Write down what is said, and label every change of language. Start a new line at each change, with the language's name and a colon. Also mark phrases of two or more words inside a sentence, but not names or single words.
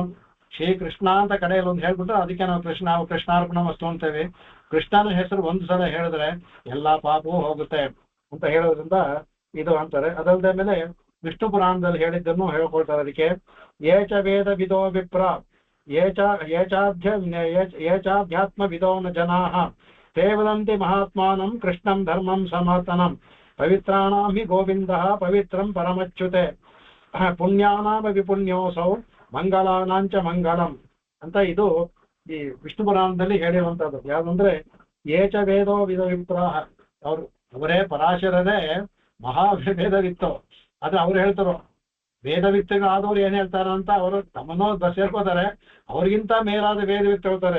Kannada: ಶ್ರೀ ಕೃಷ್ಣ ಅಂತ ಕಡೆಯಲ್ಲಿ ಒಂದು ಹೇಳ್ಬಿಟ್ರೆ ಅದಕ್ಕೆ ನಾವು ಕೃಷ್ಣಾರ್ಪಣ ವಸ್ತು ಅಂತೇವೆ. ಕೃಷ್ಣನ ಹೆಸರು 1 ಸಲ ಹೇಳಿದ್ರೆ ಎಲ್ಲಾ ಪಾಪವೂ ಹೋಗುತ್ತೆ ಅಂತ ಹೇಳೋದ್ರಿಂದ ಇದು ಅಂತಾರೆ. ಅದಲ್ಲದೆ ಮೇಲೆ ವಿಷ್ಣು ಪುರಾಣದಲ್ಲಿ ಹೇಳಿದ್ದನ್ನು ಹೇಳ್ಕೊಳ್ತಾರೆ.
Sanskrit: ಅದಕ್ಕೆ ಏಚ ವೇದ ವಿದೋ ವಿಪ್ರ ಏಚಾಧ್ಯಾತ್ಮ ವಿದೋ ನ ಜನಾಃ ತೇ ವದಂತಿ ಮಹಾತ್ಮಾನಂ ಕೃಷ್ಣಂ ಧರ್ಮಂ ಸನಾತನಂ ಪವಿತ್ರಾಣಾಂ ಹಿ ಗೋವಿಂದಃ ಪವಿತ್ರಂ ಪರಮಚ್ಯುತೆ ಪುಣ್ಯಾನಾಮ ವಿಪುಣ್ಯೋಸೌ ಮಂಗಳಾನಾಂಚ ಮಂಗಳಂ
Kannada: ಅಂತ ಇದು ಈ ವಿಷ್ಣು ಪುರಾಣದಲ್ಲಿ ಹೇಳಿರುವಂತದ್ದು. ಯಾವ್ದಂದ್ರೆ
Sanskrit: ಏಚ ವೇದೋ ವಿದ ವಿಪ್ರಾಹ,
Kannada: ಅವರೇ ಪರಾಶರರೇ ಮಹಾವೇದವಿತ್ತು. ಆದ್ರೆ ಅವ್ರು ಹೇಳ್ತಾರೋ ವೇದವಿತ್ತಗಳಾದವ್ರು ಏನ್ ಹೇಳ್ತಾರ ಅಂತ ಅವರು ತಮ್ಮನ್ನೋ ಸೇರ್ಕೋತಾರೆ, ಅವ್ರಿಗಿಂತ ಮೇಲಾದ ವೇದವಿತ್ತು ಹೇಳ್ತಾರೆ.